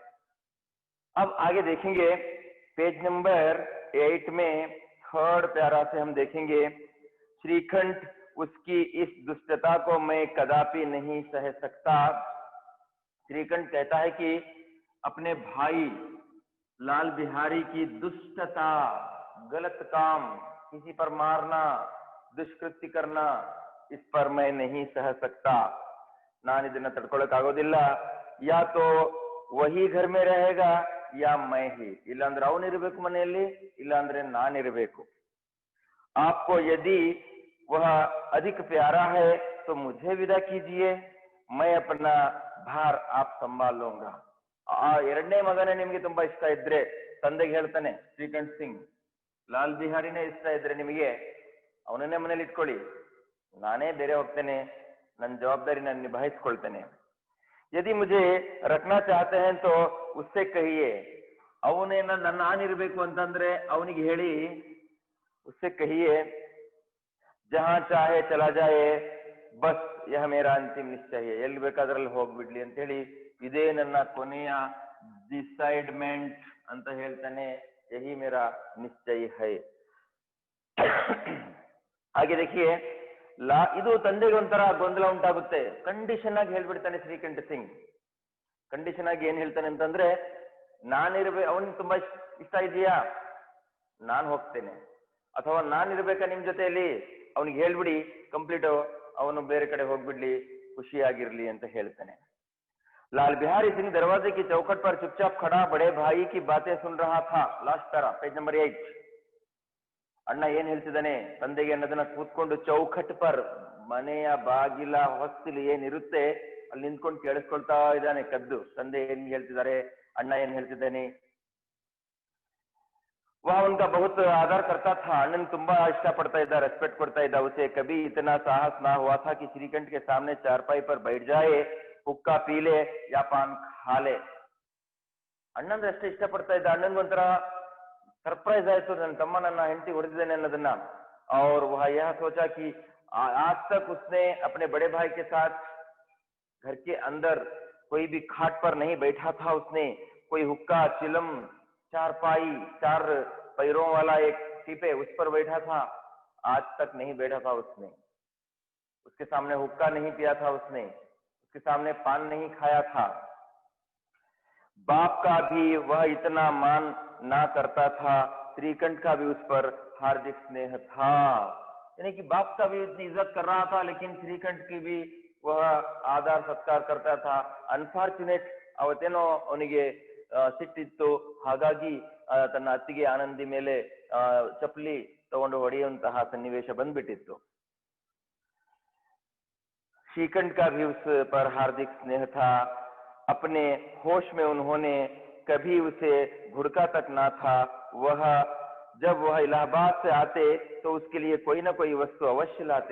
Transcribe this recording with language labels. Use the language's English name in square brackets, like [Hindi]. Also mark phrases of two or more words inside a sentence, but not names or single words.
[Hindi] अब आगे देखेंगे [English] page number [Hindi] 8 में [English] third para [Hindi] से हम देखेंगे, श्रीकंठ उसकी इस दुष्टता को मैं कदापि नहीं सह सकता। श्रीकंठ कहता है कि अपने भाई लाल बिहारी की दुष्टता, गलत काम, किसी पर मारना, दुष्कृत्य करना, इस पर मैं नहीं सह सकता। [Kannada] नान ಇದನ್ನ ತಡ್ಕೊಳ್ಳೋಕ್ಕಾಗೋದಿಲ್ಲ। [Hindi] या तो वही घर में रहेगा या मैं ही, [Kannada] ಇಲ್ಲಾಂದ್ರೆ ಅವನಿರಬೇಕು ಮನೆಯಲ್ಲಿ, ಇಲ್ಲಾಂದ್ರೆ ನಾನಿರಬೇಕು। [Hindi] आपको यदि वह अधिक प्यारा है तो मुझे विदा कीजिए, मैं अपना भार आप संभाल लूंगा। [Kannada] ಎರಡನೇ ಮಗನೇ ನಿಮಗೆ ತುಂಬಾ ಇಷ್ಟ ಇದ್ರೆ ತಂದೆಗೆ ಹೇಳ್ತಾನೆ ಶ್ರೀಕಂಠ ಸಿಂಗ್, ಲಾಲ್ ಬಿಹಾರಿನೇ ಇಷ್ಟ ಇದ್ರೆ ನಿಮಗೆ ಅವನನ್ನೇ ಮನೇಲಿ ಇಟ್ಕೊಳ್ಳಿ, ನಾನೇ ಬೇರೆ ಹೋಗ್ತೇನೆ, ನನ್ನ ಜವಾಬ್ದಾರಿ ನಾನು ನಿಭಾಯಿಸ್ಕೊಳ್ತೇನೆ। [Hindi] यदि मुझे रखना चाहते हैं तो उससे कहिए, [Kannada] ಅವನೇನ ನಾನಿರ್ಬೇಕು ಅಂತಂದ್ರೆ ಅವನಿಗೆ ಹೇಳಿ, [Hindi] उससे कहिए जहां चाहे चला जाए, बस यह मेरा अंतिम निश्चय है, [Kannada] ಎಲ್ಲಿ ಬೇಕಾದ್ರಲ್ಲಿ ಹೋಗ್ಬಿಡ್ಲಿ ಅಂತ ಹೇಳಿ, ಇದೇ ನನ್ನ ಕೊನೆಯ ಡಿಸೈಡ್ಮೆಂಟ್ ಅಂತ ಹೇಳ್ತಾನೆ, [Hindi] यही मेरा निश्चय है। [Kannada] ಹಾಗೆ देखिए, ಇದು ತಂದೆಗೆ ಒಂಥರ ಗೊಂದಲ ಉಂಟಾಗುತ್ತೆ। ಕಂಡೀಷನ್ ಆಗಿ ಹೇಳ್ಬಿಡ್ತಾನೆ ಶ್ರೀಕಂಠ ಸಿಂಗ್। ಕಂಡೀಷನ್ ಆಗಿ ಏನ್ ಹೇಳ್ತಾನೆ ಅಂತಂದ್ರೆ, ನಾನಿರ್ಬೇಕು, ಅವನಿಗೆ ತುಂಬಾ ಇಷ್ಟ ಇದೆಯಾ, ನಾನು ಹೋಗ್ತೇನೆ, ಅಥವಾ ನಾನಿರ್ಬೇಕಾ ನಿಮ್ ಜೊತೆಯಲ್ಲಿ, ಅವನಿಗೆ ಹೇಳ್ಬಿಡಿ ಕಂಪ್ಲೀಟ್, ಅವನು ಬೇರೆ ಕಡೆ ಹೋಗ್ಬಿಡ್ಲಿ, ಖುಷಿಯಾಗಿರ್ಲಿ ಅಂತ ಹೇಳ್ತಾನೆ। [Hindi] लाल बिहारी सिंह दरवाजे की चौखट पर चुपचाप खड़ा बड़े भाई की बातें सुन रहा था। [English] last para, page number 8. [Kannada] ಅಣ್ಣ ಏನ್ ಹೇಳ್ತಿದ್ದಾನೆ ತಂದೆಗೆ ಅನ್ನೋದನ್ನ ಕೂತ್ಕೊಂಡು [Hindi] चौखट पर, [Kannada] ಮನೆಯ ಬಾಗಿಲ ಹೊಸ್ತಿಲು ಏನಿರುತ್ತೆ ಅಲ್ಲಿ ನಿಂತ್ಕೊಂಡು ಕೇಳಿಸ್ಕೊಳ್ತಾ ಇದ್ದಾನೆ ಕದ್ದು, ತಂದೆ ಏನ್ ಹೇಳ್ತಿದ್ದಾರೆ, ಅಣ್ಣ ಏನ್ ಹೇಳ್ತಿದ್ದಾನೆ। [Hindi] वह उनका बहुत आदर करता था, [Kannada] अಣ್ಣन ತುಂಬಾ ಇಷ್ಟ ಪಡ್ತಾ ಇದ್ದ, ರೆಸ್ಪೆಕ್ಟ್ ಕೊಡ್ತಾ ಇದ್ದ। [Hindi] उसे कभी इतना साहस ना हुआ था कि श्रीकंठ के सामने चारपाई पर बैठ जाए, हुक्का पी ले या पान खा ले। [Kannada] ಅಣ್ಣಂದ್ರೆ ಅಷ್ಟೇ ಇಷ್ಟ ಪಡ್ತಾ ಇದ್ದ, ಅಣ್ಣನ್ಗೊಂಥರ ಸರ್ಪ್ರೈಸ್ ಆಯ್ತು, ನನ್ನ ತಮ್ಮ ನನ್ನ ಹೆಂಡತಿ ಹೊಡೆದಿದ್ದಾನೆ ಅನ್ನೋದನ್ನ। [Hindi] और वह यह सोचा कि आज तक उसने अपने बड़े भाई के साथ घर के अंदर कोई भी खाट पर नहीं बैठा था। उसने कोई हुक्का, चिलम, चारपाई, 4 पैरों वाला एक टीपे, उस पर बैठा था, आज तक नहीं बैठा था उसने। उसके सामने हुक्का नहीं पिया था उसने, उसके सामने पान नहीं खाया था। बाप का भी वह इतना मान ना करता था, श्रीकंठ का भी उस पर हार्दिक स्नेह था। यानी कि बाप का भी इतनी इज्जत कर रहा था, लेकिन श्रीकंठ की भी वह आदर सत्कार करता था। अनफॉर्चुनेट, [Kannada] ಅವತ್ತೇನೋ ಅವನಿಗೆ ಸಿಟ್ಟಿತ್ತು, ಹಾಗಾಗಿ ತನ್ನ ಅತ್ತಿಗೆ ಆನಂದಿ ಮೇಲೆ ಚಪ್ಪಲಿ ತಗೊಂಡು ಹೊಡೆಯುವಂತಹ ಸನ್ನಿವೇಶ ಬಂದ್ಬಿಟ್ಟಿತ್ತು। [Hindi] श्रीकंठ का भी उस पर हार्दिक स्नेह था। अपने होश में उन्होंने कभी उसे घुड़का तक ना था। वह जब वह इलाहाबाद से आते तो उसके लिए कोई ना कोई वस्तु अवश्य लाते।